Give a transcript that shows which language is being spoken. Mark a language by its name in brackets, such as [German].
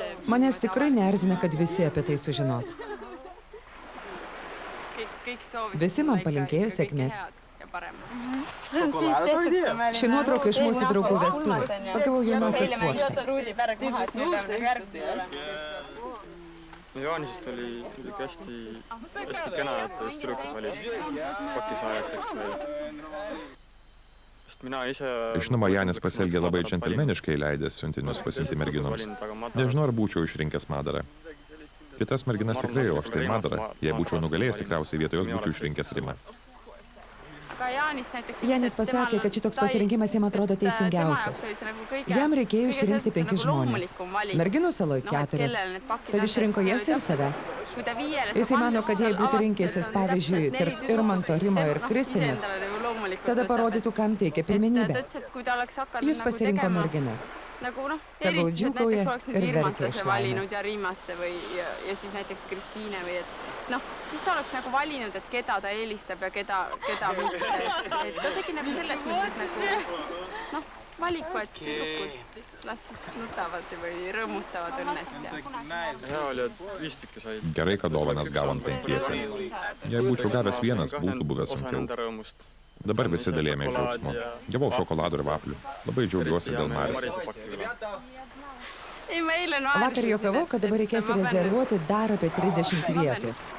[Lithuanian] Manęs tikrai neerzina, kad visi apie tai sužinos. Visi man palinkėjo sėkmės. Ši nuotrauka iš mūsų draugų vestuvių. Pagavau jaunosios puokštę. [Estonian] Jaanisest oli hästi kena, et just tüdrukud valis pakisaajateks. Sest [Lithuanian] Žinoma, Janis pasielgė labai džentelmeniškai, leidęs siuntinius pasiimti merginoms. Nežinau, ar būčiau išrinkęs Madarą. Kitas merginas tikrai, o štai Madarą, jei būčiau nugalėjęs, tikriausiai vietoj jos būčiau išrinkęs Rimą. Janis pasakė, kad šitoks pasirinkimas jam atrodo teisingiausias. Jam reikėjo išrinkti 5 žmonės. Merginų saloj 4. Tad išrinko jas ir save. Jisai mano, kad jei būtų rinkęsis, pavyzdžiui, tarp Irmanto, Rimo ir Kristinės, tada parodytų, kam teikia pirmenybę. Jis pasirinko merginas. Tegul džiūgauja ir verkia iš laimės. [Estonian] Siis ta oleks nagu valinud, et keda ta eelistab ja keda mitte. Ta tegi nagu selles mõttes nagu, valiku, et tüdrukud las siis nutavad või rõõmustavad õnnest. [Lithuanian] Gerai, kad dovanas gavom 5. Jei būčiau gavęs vienas, būtų buvęs sunkiau. Dabar visi dalėjome džiaugsmo. Gavau šokoladų ir vaflių. Labai džiaugiuosi dėl Marės. Vakar juokavau, kad dabar reikės rezervuoti dar apie 30 vietų.